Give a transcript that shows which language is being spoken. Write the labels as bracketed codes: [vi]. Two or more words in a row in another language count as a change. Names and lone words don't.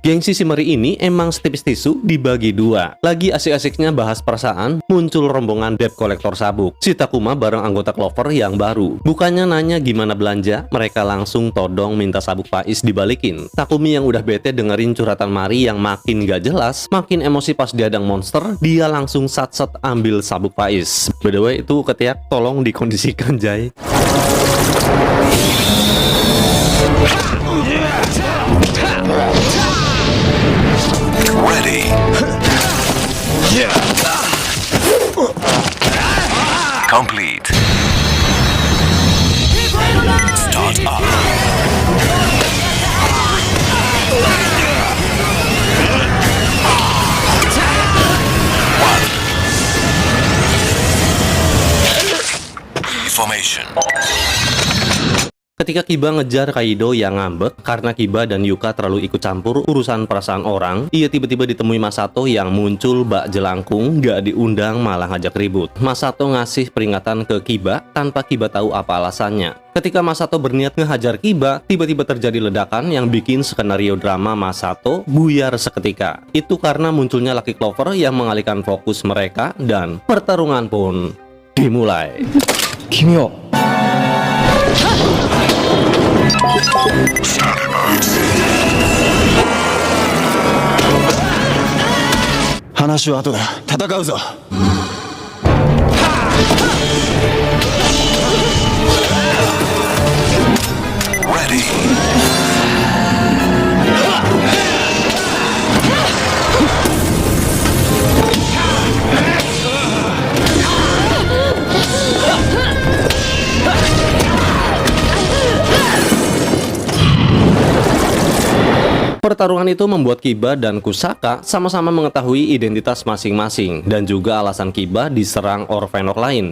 [id] Gengsi si Mari ini emang setipis tisu dibagi dua. Lagi asik-asiknya bahas perasaan, muncul rombongan debt kolektor sabuk. Si Takuma bareng anggota Clover yang baru. Bukannya nanya gimana belanja, mereka langsung todong minta sabuk Faiz dibalikin. Takumi yang udah bete dengerin curhatan Mari yang makin gak jelas, makin emosi pas dihadang monster, dia langsung sat-sat ambil sabuk Faiz. [en] By the way, [id] itu ketiak tolong dikondisikan, Jay. [en] Ready. Complete. Start up. Formation. [id] Ketika Kiba ngejar Kaido yang ngambek karena Kiba dan Yuka terlalu ikut campur urusan perasaan orang, ia tiba-tiba ditemui Masato yang muncul bak jelangkung, gak diundang malah ngajak ribut. Masato ngasih peringatan ke Kiba tanpa Kiba tahu apa alasannya. Ketika Masato berniat ngehajar Kiba, tiba-tiba terjadi ledakan yang bikin skenario drama Masato buyar seketika. Itu karena munculnya Lucky Clover yang mengalihkan fokus mereka dan pertarungan pun dimulai. [ja] 君を話は後だ。戦うぞ。 [en] Ready. [id] Pertarungan itu membuat Kiba dan Kusaka sama-sama mengetahui identitas masing-masing dan juga alasan Kiba diserang Orphenor lain.